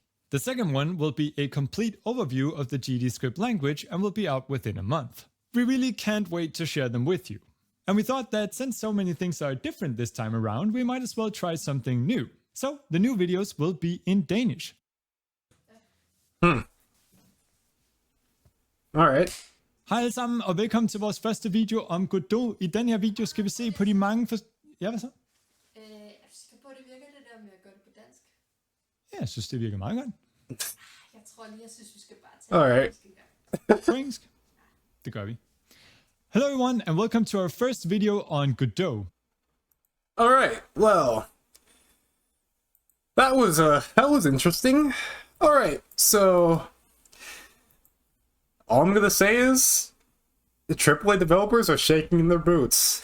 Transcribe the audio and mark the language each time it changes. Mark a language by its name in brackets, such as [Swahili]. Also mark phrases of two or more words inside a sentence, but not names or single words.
[English] The second one will be a complete overview of the GD script language and will be out within a month. We really can't wait to share them with you. And we thought that since so many things are different this time around, we might as well try something new. So the new videos will be in Danish. Alright. [Danish] Hej alle sammen, og velkommen til vores første video om Godot. I den her video skal vi se på de mange Ja, hvad så? Jeg er sikker på, at det virker det der med at gøre det på dansk. Ja, jeg synes, det virker meget godt. Jeg tror lige, jeg synes, vi skal bare tage [English] Alright. [Danish] det engelsk. På engelsk? Det gør vi. [English] Hello everyone, and welcome to our first video on Godot. Alright, well. That was interesting. Alright, so all I'm gonna say is the AAA developers are shaking in their boots.